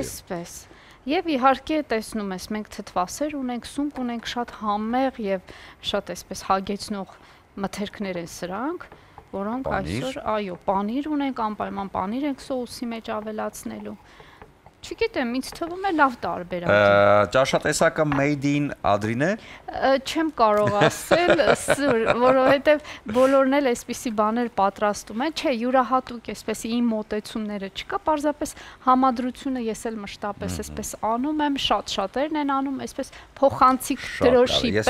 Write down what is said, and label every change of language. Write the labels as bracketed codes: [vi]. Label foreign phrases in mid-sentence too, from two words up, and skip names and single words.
[hy] Այսպես։ Եվ իհարկե տեսնում ես, մենք թթվասեր ունենք, սունկ ունենք շատ համեղ եւ շատ այսպես հագեցնող մթերքներ են սրանք, որոնք այսօր, այո, պանիր ունենք, անպայման պանիր ենք սոուսի մեջ ավելացնելու։ Չգիտեմ, ինձ թվում է լավ տարբերակ։ Ճաշատեսակը [en] made in [hy] Adrin է։ Չեմ կարող ասել, որովհետև բոլորն էլ այսպիսի բաներ պատրաստում են, չէ, յուրահատուկ էսպես իմ մոտեցումները չկա, պարզապես համադրությունը ես էլ մշտապես այսպես անում եմ, շատ-շատերն են անում, այսպես փոխանցիկ դրոշի պես։